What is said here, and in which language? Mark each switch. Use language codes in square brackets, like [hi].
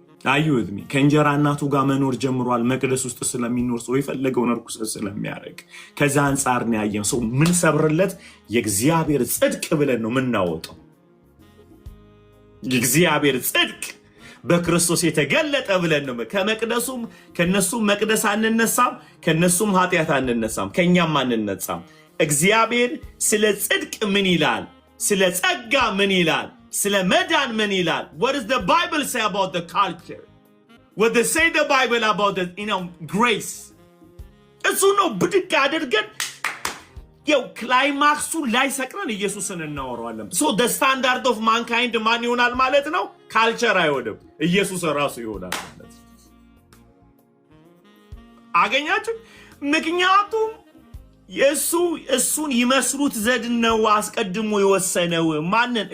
[am] አዩት ከእንጀራ እናቱ ጋር መኖር ጀምሯል። መቅደስ ውስጥ ስለሚኖር ሰው የፈለገውን ርኩሰት ስለሚያደርግ ከዛ አንጻር ነው ያየን። ሰው ምን ሰብርለት የእግዚአብሔር ጽድቅ ብለን ነው ምናወጣው። የእግዚአብሔር ጽድቅ በክርስቶስ የተገለጠ ብለን ነው። ከመቅደሱም ከነሱም መቅደስ አንነሳም፣ ከነሱም ኃጢአት አንነሳም፣ ከኛም አንነሳም። እግዚአብሔር ስለ ጽድቅ ምን ይላል? ስለ ጸጋ ምን ይላል? ስለ መዳን ምን ይላል? [en] What does the Bible say about the culture? What does say the Bible about the grace? [am] እሱ ነው ብድግ አድርገን የው ክላይማክሱ ላይ ሰቅረን ኢየሱስን እናወራዋለን። [en] so the standard of mankind [am] ማን ይሆናል ማለት ነው? ካልቸር አይሆንም፣ ኢየሱስ ራሱ ይሆናል ማለት አገኛችሁ። ምክንያቱም እሱን ይመስሉት ዘንድ ነው አስቀድሞ የወሰነው። ማንን?